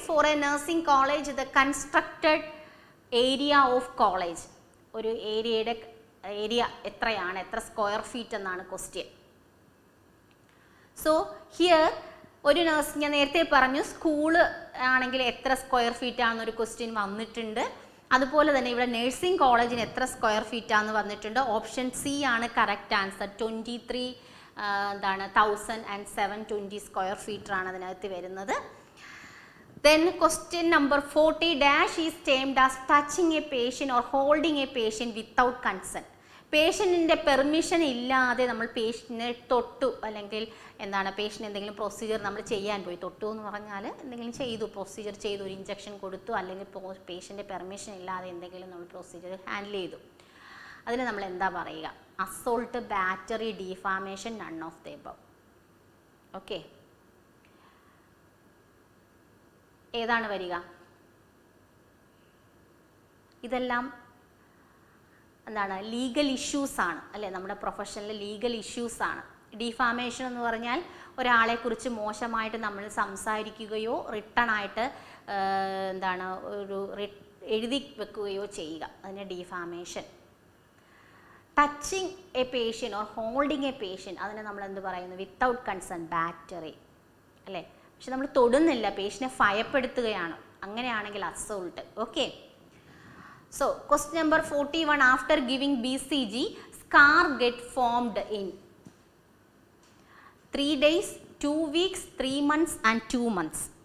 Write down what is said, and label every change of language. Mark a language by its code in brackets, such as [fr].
[en] For a nursing college, the constructed area of college. [ml] ഒരു ഏരിയയുടെ area എത്രയാണ്, എത്ര സ്ക്വയർ ഫീറ്റ് എന്നാണ് ക്വസ്റ്റ്യൻ. സോ ഹിയർ ഒരു നഴ്സ്, ഞാൻ നേരത്തെ പറഞ്ഞു സ്കൂള് ആണെങ്കിൽ എത്ര സ്ക്വയർ ഫീറ്റ് ആണെന്നൊരു ക്വസ്റ്റ്യൻ വന്നിട്ടുണ്ട്. അതുപോലെ തന്നെ ഇവിടെ നഴ്സിംഗ് കോളേജിന് എത്ര സ്ക്വയർ ഫീറ്റ് ആണെന്ന് വന്നിട്ടുണ്ട്. ഓപ്ഷൻ സി ആണ് കറക്റ്റ് ആൻസർ. 23,720 സ്ക്വയർ ഫീറ്റർ ആണ് അതിനകത്ത് വരുന്നത്. [en] Then question number 40. Dash is termed as touching a patient or holding a patient without consent. [ml] പേഷ്യൻറ്റിൻ്റെ permission ഇല്ലാതെ നമ്മൾ പേഷ്യൻറ്റിനെ തൊട്ടു, അല്ലെങ്കിൽ എന്താണ് പേഷ്യൻ്റ് എന്തെങ്കിലും പ്രൊസീജിയർ നമ്മൾ ചെയ്യാൻ പോയി, തൊട്ടു എന്ന് പറഞ്ഞാൽ എന്തെങ്കിലും ചെയ്തു, പ്രൊസീജിയർ ചെയ്തു, ഒരു ഇഞ്ചക്ഷൻ കൊടുത്തു, അല്ലെങ്കിൽ പേഷ്യൻ്റെ പെർമിഷൻ ഇല്ലാതെ എന്തെങ്കിലും നമ്മൾ പ്രൊസീജിയർ ഹാൻഡിൽ ചെയ്തു, അതിന് നമ്മൾ എന്താ പറയുക? [en] Assault, battery, defamation, none of the above. Okay, [ml] ഏതാണ് വരിക? ഇതെല്ലാം എന്താണ്? ലീഗൽ ഇഷ്യൂസ് ആണ് അല്ലേ, നമ്മുടെ പ്രൊഫഷനിൽ ലീഗൽ ഇഷ്യൂസ് ആണ്. ഡിഫാമേഷൻ എന്ന് പറഞ്ഞാൽ ഒരാളെക്കുറിച്ച് മോശമായിട്ട് നമ്മൾ സംസാരിക്കുകയോ റിട്ടൺ ആയിട്ട് എന്താണ് ഒരു എഴുതി വെക്കുകയോ ചെയ്യുക, അതിന് defamation. [en] touching a patient or holding a patient, [ml] അതിനെ നമ്മൾ എന്ത് പറയുന്നു? [en] without concern, [ml] ബാറ്ററി അല്ലേ. പക്ഷെ നമ്മൾ തൊടുന്നില്ല, പേഷ്യനെ ഭയപ്പെടുത്തുകയാണ്, അങ്ങനെയാണെങ്കിൽ assault. Okay. [en] So, question number 41. After giving BCG, scar get formed in 3 days, 2 weeks, 3 months and 2 months.